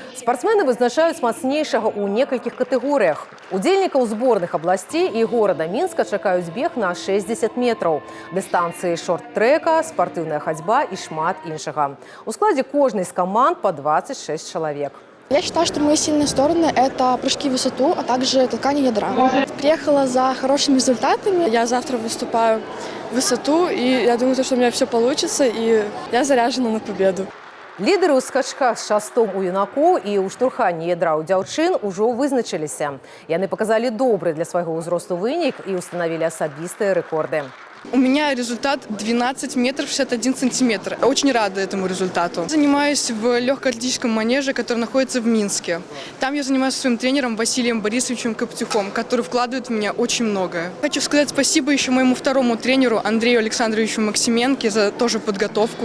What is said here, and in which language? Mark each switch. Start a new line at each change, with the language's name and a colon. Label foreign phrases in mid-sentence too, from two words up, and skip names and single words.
Belarusian: Спортсмены вызначаюць мацнейшага ў некалькіх катэгорыях. Удзельнікаў зборных абласцей і горада Мінска чакаюць бег на 60 метраў, дыстанцыі шорт-трека, спартыўная хадзьба і шмат іншага. У складзе кожнай з
Russian: команд по 26 человек. Я считаю, что мои сильные стороны – это прыжки в высоту, а также толкание ядра. Приехала за хорошими результатами. Я завтра выступаю в высоту, и я думаю, что у меня все получится, и я заряжена на победу.
Belarusian: Лідары ў скачках з шастом у юнакоў і ў штурханні ядра ў дзяўчын ужо вызначыліся. Яны показалі добры для свайго ўзросту вынік і установілі асабістыя рэкорды.
Russian: У меня результат 12 метров 61 сантиметр. Очень рада этому результату. Занимаюсь в легкоатлетическом манеже, который находится в Минске. Там я занимаюсь со своим тренером Василием Борисовичем Коптюхом, который вкладывает в меня очень многое. Хочу сказать спасибо еще моему второму тренеру Андрею Александровичу Максименко за тоже подготовку.